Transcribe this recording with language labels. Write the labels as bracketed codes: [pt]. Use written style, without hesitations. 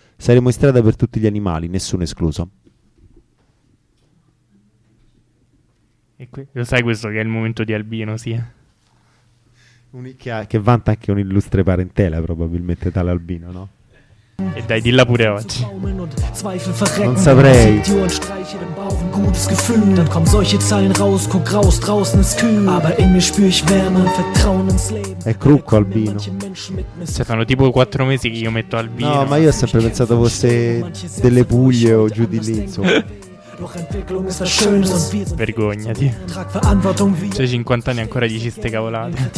[it] Saremo in strada per tutti gli animali, nessuno escluso. E lo sai questo che è il momento di Albino, sì? Che vanta anche un'illustre parentela, probabilmente, tale Albino, no? E dai, dilla pure oggi. Non saprei. [de] Gutes Gefühl, dann kommen solche Zeilen raus, guck raus, draußen ist kühl, aber in mir spür ich Wärme, Vertrauen ins Leben. [it] È crucco Albino. Cioè, fanno tipo 4 mesi che io metto Albino. No, ma io ho sempre pensato fosse delle Puglie o giù di lì, insomma. Vergognati. C'è 50 anni ancora dici ste cavolate.